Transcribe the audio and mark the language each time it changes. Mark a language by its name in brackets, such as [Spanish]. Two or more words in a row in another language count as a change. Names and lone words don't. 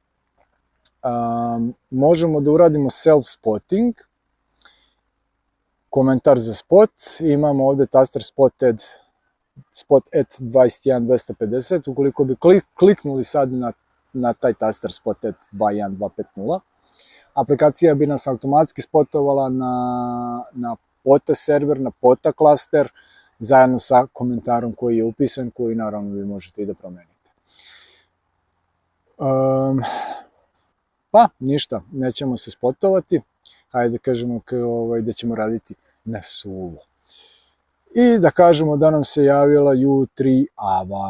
[Serbian] Možemo da uradimo self-spotting, komentar za spot, imamo ovdje taster [English] spot at [Serbian] 21.250, ukoliko bi kliknuli sad na taj taster [English] spot at [Serbian] 2.1.250, aplikacija bi nas automatski spotovala na POTA server, na POTA klaster, zajedno sa komentarom koji je upisan, koji naravno vi možete i da promenite. Pa ništa, nećemo se spotovati, hajde da kažemo da ćemo raditi na suvo. I da kažemo da nam se javila U3 Ava.